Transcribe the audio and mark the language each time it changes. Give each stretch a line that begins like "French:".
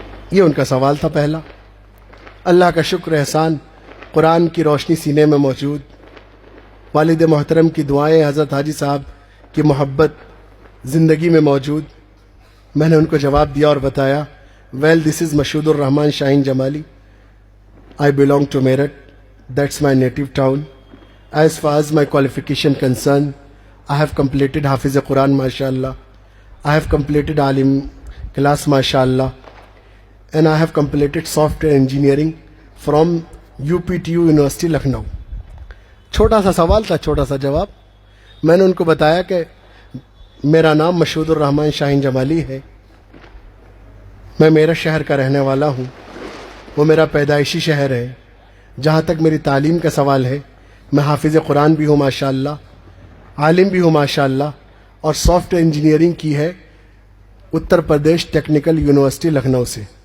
Urdu: یہ ان کا سوال تھا پہلا. اللہ کا شکر احسان, قرآن کی روشنی سینے میں موجود, والد محترم کی دعائیں, حضرت حاجی صاحب کی محبت زندگی میں موجود. میں نے ان کو جواب دیا اور بتایا
English: well this is
Urdu: Mashhood Rahman Shaheen Jamali.
English: I belong to Meerut, that's my native town. As far as my qualification concerned, I have completed Hafiz Quran, mashallah. I have completed Alim class, mashallah. And I have completed software engineering from UPTU University, Lucknow.
Urdu: چھوٹا سا سوال تھا, چھوٹا سا جواب. میں نے ان کو بتایا کہ میرا نام مشہود الرحمان شاہین جمالی ہے, میں میرٹھ شہر کا رہنے والا ہوں, وہ میرا پیدائشی شہر ہے. جہاں تک میری تعلیم کا سوال ہے, میں حافظ قرآن بھی ہوں ماشاءاللہ, عالم بھی ہوں ماشاءاللہ, اور سافٹ ویئر انجینئرنگ کی ہے اتر پردیش ٹیکنیکل یونیورسٹی لکھنؤ سے.